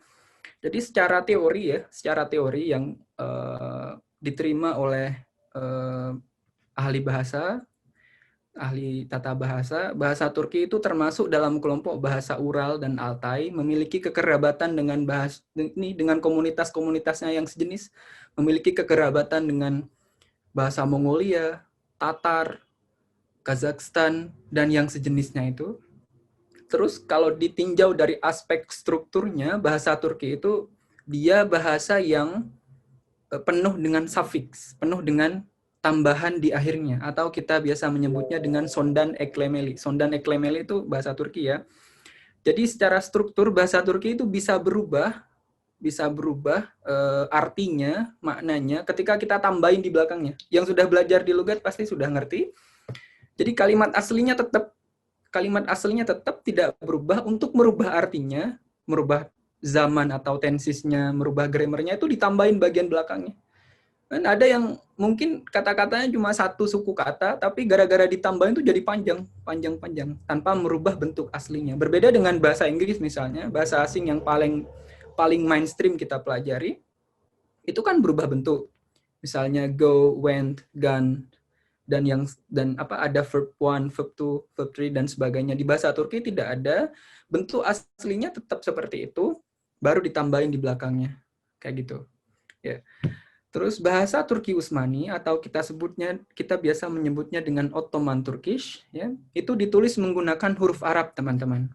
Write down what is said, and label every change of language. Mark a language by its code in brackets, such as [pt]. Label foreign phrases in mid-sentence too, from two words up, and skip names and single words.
[id] Jadi secara teori yang diterima oleh ahli bahasa, ahli tata bahasa, bahasa Turki itu termasuk dalam kelompok bahasa Ural dan Altai, memiliki kekerabatan dengan komunitas-komunitasnya yang sejenis, memiliki kekerabatan dengan bahasa Mongolia, Tatar, Kazakhstan, dan yang sejenisnya itu. Terus kalau ditinjau dari aspek strukturnya, bahasa Turki itu dia bahasa yang penuh dengan sufiks, penuh dengan tambahan di akhirnya, atau kita biasa menyebutnya dengan [tr] sondan eklemeli. Sondan eklemeli [id] itu bahasa Turki ya. Jadi secara struktur bahasa Turki itu bisa berubah bisa berubah artinya, maknanya ketika kita tambahin di belakangnya. Yang sudah belajar di logat pasti sudah ngerti. Jadi kalimat aslinya tetap tidak berubah. Untuk merubah artinya, merubah zaman atau tensisnya, merubah grammarnya itu ditambahin bagian belakangnya. Dan ada yang mungkin kata-katanya cuma satu suku kata, tapi gara-gara ditambahin itu jadi panjang tanpa merubah bentuk aslinya. Berbeda dengan bahasa Inggris misalnya, bahasa asing yang paling mainstream kita pelajari, itu kan berubah bentuk. [en] Misalnya go, went, gone, [id] dan ada verb 1, verb 2, verb 3 dan sebagainya. Di bahasa Turki tidak ada, bentuk aslinya tetap seperti itu, baru ditambahin di belakangnya. Kayak gitu. Ya. Terus bahasa Turki Utsmani atau kita biasa menyebutnya dengan [en] Ottoman Turkish, [id] ya, itu ditulis menggunakan huruf Arab, teman-teman.